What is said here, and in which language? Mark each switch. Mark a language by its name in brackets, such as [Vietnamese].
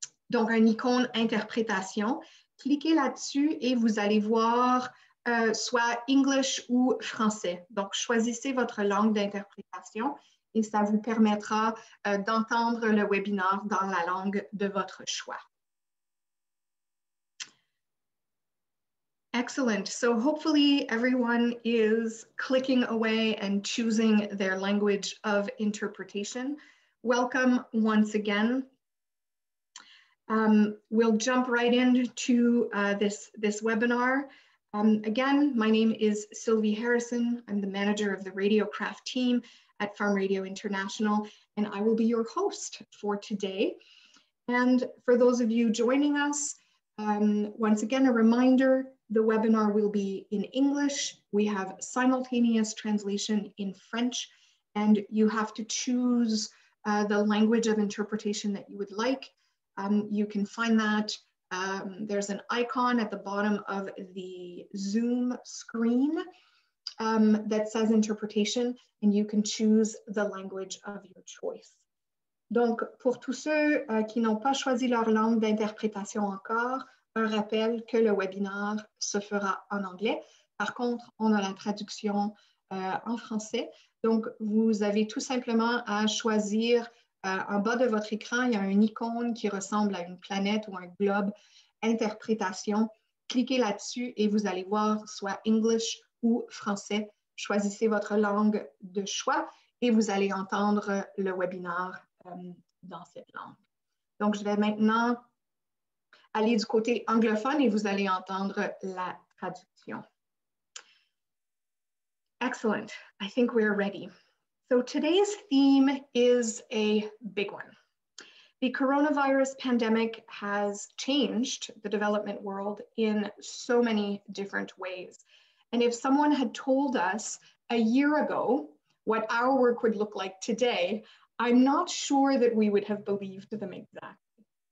[French] Donc, un icône interprétation. Cliquez là-dessus et vous allez voir soit English ou français. Donc, choisissez votre langue d'interprétation et ça vous permettra d'entendre le webinaire dans la langue de votre choix. [English] Excellent. So hopefully everyone is clicking away and choosing their language of interpretation. Welcome once again. We'll jump right into this webinar. Again, my name is Sylvie Harrison. I'm the manager of the RadioCraft team at Farm Radio International, and I will be your host for today. And for those of you joining us, once again, a reminder, the webinar will be in English. We have simultaneous translation in French, and you have to choose the language of interpretation that you would like. You can find that, there's an icon at the bottom of the Zoom screen that says interpretation, and you can choose the language of your choice. [French] Donc, pour tous ceux qui n'ont pas choisi leur langue d'interprétation encore, un rappel que le webinaire se fera en anglais. Par contre, on a la traduction en français. Donc, vous avez tout simplement à choisir en bas de votre écran, il y a une icône qui ressemble à une planète ou un globe, interprétation. Cliquez là-dessus et vous allez voir soit English ou français. Choisissez votre langue de choix et vous allez entendre le webinaire dans cette langue. Donc, je vais maintenant aller du côté anglophone et vous allez entendre la traduction. [English] Excellent. I think we're ready. So today's theme is a big one. The coronavirus pandemic has changed the development world in so many different ways. And if someone had told us a year ago what our work would look like today, I'm not sure that we would have believed them exactly.